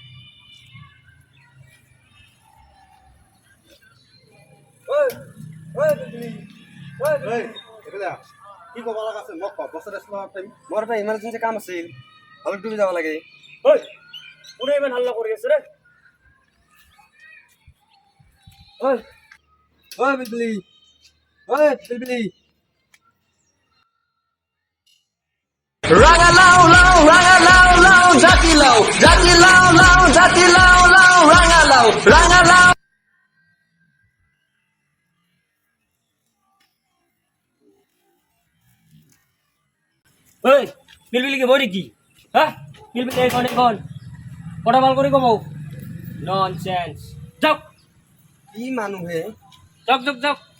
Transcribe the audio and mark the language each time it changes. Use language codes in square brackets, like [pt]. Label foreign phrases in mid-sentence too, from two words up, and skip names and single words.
[as] কি কব লগা আছে মোক কব বছৰ মোৰ এটা ইমাৰ্জেঞ্চি কাম আছিল অলপ দূৰ যাব লাগে ঐ কোনে ইমান হাল্লা কৰি আছে ৰে ঐ বিলবিলি বিলবিলি Rangalau, lau, rangalau, lau, jatilau, jatilau, lau, jatilau, lau, rangalau, rangalau. ঐ বিলবিলি কি বই কি হ্যাঁ বিলবিলি এখন কথা ভাল কৰি কব ননসেন্স যাওক কি মানুহে যাওক যাওক যাওক